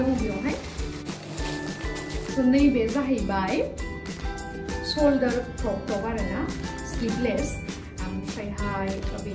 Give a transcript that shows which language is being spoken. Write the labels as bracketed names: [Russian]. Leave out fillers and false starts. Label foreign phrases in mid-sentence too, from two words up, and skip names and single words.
[Bodo] दङ बेयावहाय so नैबे जाहैबाय [English] shoulder crop top [Bodo] आरोना sleeveless ओमफ्रायहाय बेनि